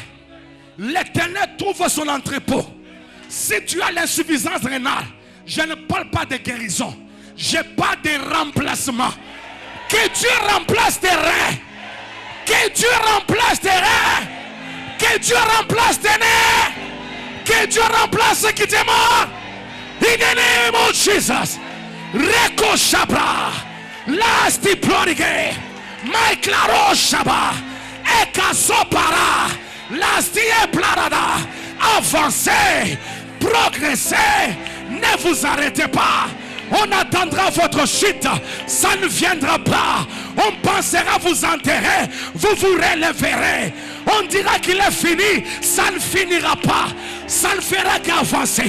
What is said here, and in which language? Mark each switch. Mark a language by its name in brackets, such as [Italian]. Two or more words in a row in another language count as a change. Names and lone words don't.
[French] L'Éternel trouve son entrepôt. Si tu as l'insuffisance rénale, je ne parle pas de guérison. Je parle de remplacement. Que Dieu remplace tes reins. Que Dieu remplace tes reins. Que Dieu remplace tes nerfs. Que Dieu remplace ce qui te mort. [English] In the name of Jesus. Reko Shabra. Lasti prodigue. Maiklaro Shaba. Eka Sopara. Lasti Plarada. [French] Avancez. Progressez. Ne vous arrêtez pas. On attendra votre chute. Ça ne viendra pas. On pensera vous enterrer. Vous vous relèverez. On dira qu'il est fini. Ça ne finira pas. Ça ne fera qu'avancer.